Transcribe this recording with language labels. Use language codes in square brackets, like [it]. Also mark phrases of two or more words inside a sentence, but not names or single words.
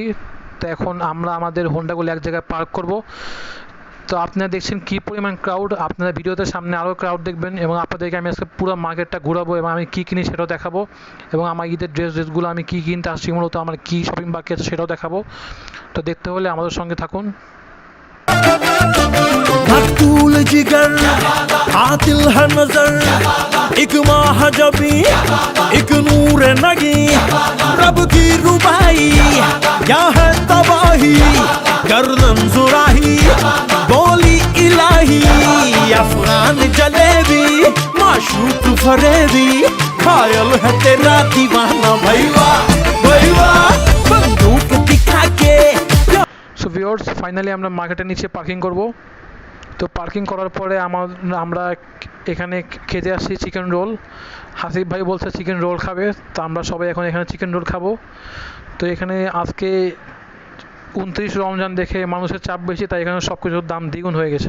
[bn] তো এখন আমরা আমাদের হোন্ডাগুলো এক জায়গায় পার্ক করব। তো আপনারা দেখছেন কী পরিমাণ ক্রাউড। আপনারা ভিডিওতে সামনে আরও ক্রাউড দেখবেন, এবং আপনাদেরকে আমি আজকে পুরো মার্কেটটা ঘোরাবো, এবং আমি কী কিনি সেটাও দেখাবো, এবং আমার ঈদের ড্রেসগুলো আমি কী কিনতে আসছি, মূলত আমার কী শপিং বাকি আছে সেটাও দেখাবো। তো দেখতে হলে আমাদের সঙ্গে থাকুন। [ur] مقتول جگر قاتل ہے نظر ایک ماہ جبی ایک نور نگی رب کی ربائی کیا ہے تباہی گردن زراہی بولی الہی افغان جلیبی معشوق فریبی خیال ہے تیرا دیوانہ بھائیوا بھائیوا بندوق دکھا کے [en] So viewers, [bn] ফাইনালি আমরা মার্কেটের নিচে পার্কিং করব। তো পার্কিং করার পরে আমরা এখানে খেতে আসছি [en] chicken roll. [bn] হাসিব ভাই বলছে [en] chicken roll [bn] খাবে, তো আমরা সবাই এখন এখানে [en] chicken roll [bn] খাবো। তো এখানে আজকে 29 রমজান দেখে মানুষের চাপ বেশি, তাই এখানে সব কিছুর দাম দ্বিগুণ হয়ে গেছে।